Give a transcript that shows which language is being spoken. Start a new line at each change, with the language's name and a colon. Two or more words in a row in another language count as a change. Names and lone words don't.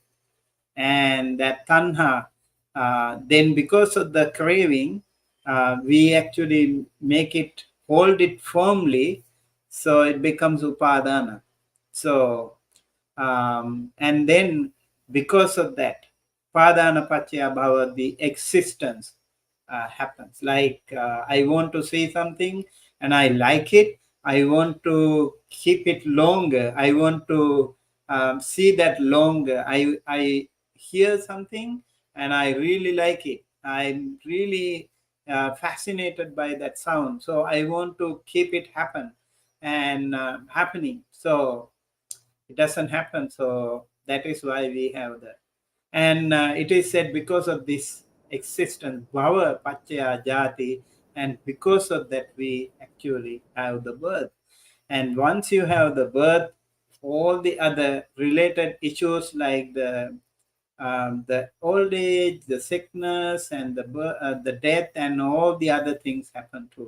English: And that tanha, then because of the craving, we actually make it, hold it firmly, so it becomes upadana. So and then because of that,
Pali: padana paccaya bhava,
English: the existence happens. Like I want to see something and I like it, I want to keep it longer, I want to see that longer. I hear something and I really like it, I'm really fascinated by that sound, so I want to keep it happen and happening. So it doesn't happen, so that is why we have that. And it is said because of this existence,
Pali: bhava paccaya jati,
English: and because of that we actually have the birth. And once you have the birth, all the other related issues like the old age, the sickness, and the death, and all the other things happen too.